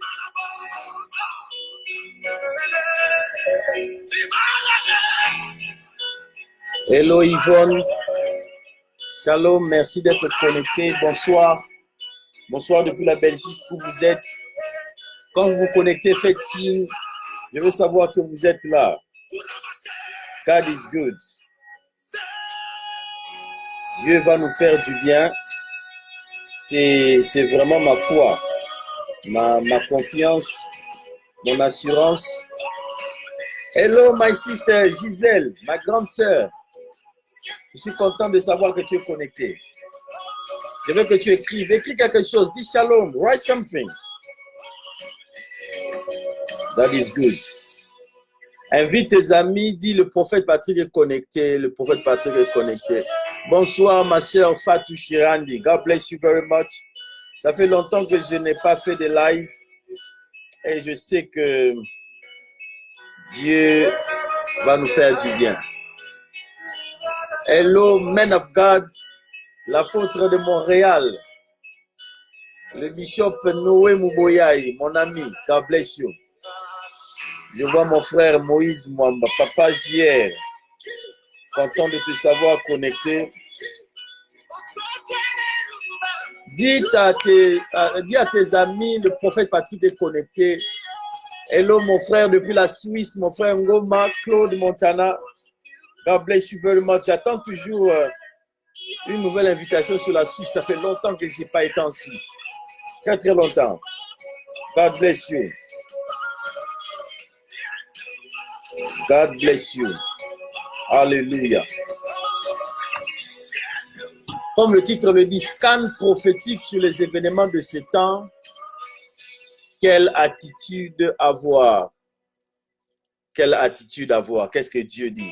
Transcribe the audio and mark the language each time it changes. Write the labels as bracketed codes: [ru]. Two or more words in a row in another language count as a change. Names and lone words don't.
[en] Hello Yvonne. [fr] Shalom, merci d'être connecté. Bonsoir. Bonsoir depuis la Belgique où vous êtes. Quand vous vous connectez, faites signe. Je veux savoir que vous êtes là. [en] God is good. [fr] Dieu va nous faire du bien. C'est vraiment ma foi, ma confiance, mon assurance. [en] Hello, my sister Gisèle, [fr] ma grande sœur. Je suis content de savoir que tu es connecté. Je veux que tu écrives. Écris quelque chose. Dis shalom. [en] Write something. That is good. [fr] Invite tes amis. Dis le prophète Patrick est connecté. Le prophète Patrick est connecté. Bonsoir, ma sœur Fatou Chirandi. [en] God bless you very much. [fr] Ça fait longtemps que je n'ai pas fait de live. Et je sais que Dieu va nous faire du bien. [en] Hello, man of God. [fr] L'apôtre de Montréal. Le bishop Noé Mouboyaï, mon ami. [en] God bless you. [fr] Je vois mon frère Moïse Mwamba, papa JR. Content de te savoir connecté. Dis à tes amis, le prophète Patrick est connecté. Hello mon frère depuis la Suisse, mon frère Ngoma, Claude Montana. [en] God bless you very much. [fr] J'attends toujours une nouvelle invitation sur la Suisse. Ça fait longtemps que je n'ai pas été en Suisse. Très très longtemps. [en] God bless you. God bless you. [fr] Alléluia. Comme le titre le dit, scan prophétique sur les événements de ce temps. Quelle attitude avoir? Quelle attitude avoir? Qu'est-ce que Dieu dit?